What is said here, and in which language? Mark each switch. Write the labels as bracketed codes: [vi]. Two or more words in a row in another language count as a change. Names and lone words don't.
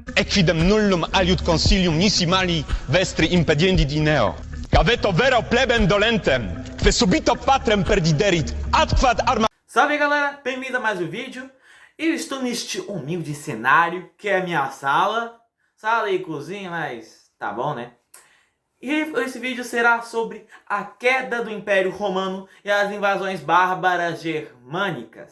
[la] quidem nullum aliud consilium nisi mali vestri impediendi dineo. Caveto vero plebem dolentem, que subito patrem perdiderit, adquad arma... [pt] Salve galera, bem-vindo a mais um vídeo. Eu estou neste humilde cenário, que é a minha sala e cozinha, mas tá bom, né? E esse vídeo será sobre a queda do Império Romano e as invasões bárbaras germânicas.